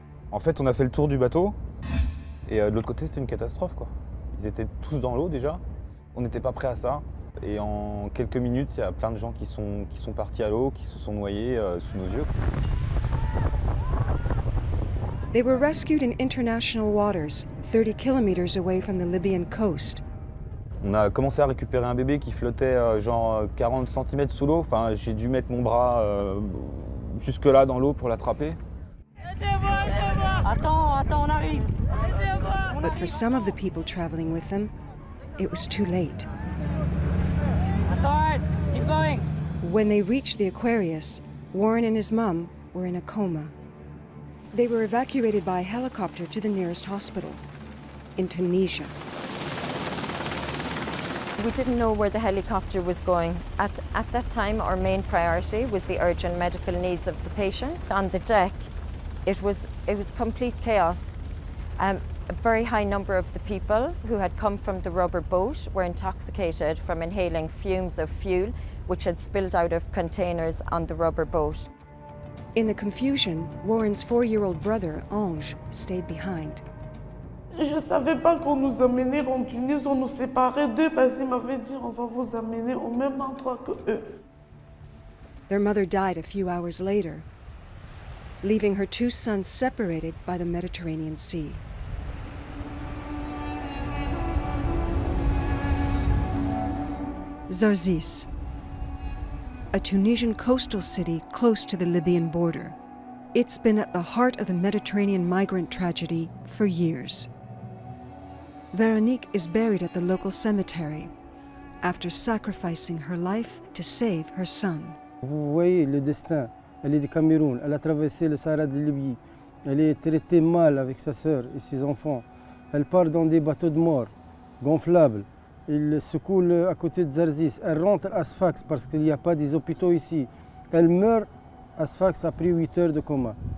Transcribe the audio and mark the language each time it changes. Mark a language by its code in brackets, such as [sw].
[fr] En fait, on a fait le tour du bateau et de l'autre côté, c'était une catastrophe, quoi. Ils étaient tous dans l'eau déjà. On n'était pas prêts à ça. Et en quelques minutes, il y a plein de gens qui sont partis à l'eau, qui se sont noyés sous nos yeux. [en] They were rescued in international waters, 30 kilometers away from the Libyan coast. [fr] On a commencé à récupérer un bébé qui flottait genre 40 cm sous l'eau. Enfin, j'ai dû mettre mon bras jusque là dans l'eau pour l'attraper. Attends, on arrive. [en] But for some of the people traveling with them, it was too late. That's all right. Keep going. When they reached the Aquarius, Warren and his mum were in a coma. They were evacuated by helicopter to the nearest hospital, in Tunisia. We didn't know where the helicopter was going. At that time, our main priority was the urgent medical needs of the patients. On the deck, it was complete chaos. A very high number of the people who had come from the rubber boat were intoxicated from inhaling fumes of fuel which had spilled out of containers on the rubber boat. In the confusion, Warren's 4-year-old brother, Ange, stayed behind. [fr] Je ne savais pas qu'on nous amenait en Tunisie, on nous séparait d'eux parce qu'ils m'avaient dit on va vous amener au même endroit que eux. [en] Their mother died a few hours later, leaving her 2 sons separated by the Mediterranean Sea. Zarzis, a Tunisian coastal city close to the Libyan border. It's been at the heart of the Mediterranean migrant tragedy for years. Veronique is buried at the local cemetery after sacrificing her life to save her son. [fr] Vous voyez le destin. Elle est du Cameroun, elle a traversé le Sahara de Libye. Elle est traitée mal avec sa sœur et ses enfants. Elle part dans des bateaux de mort gonflables. Il se coule à côté de Zarzis. Elle rentre à Sfax parce qu'il n'y a pas des hôpitaux ici. Elle meurt à Sfax après 8 heures de coma.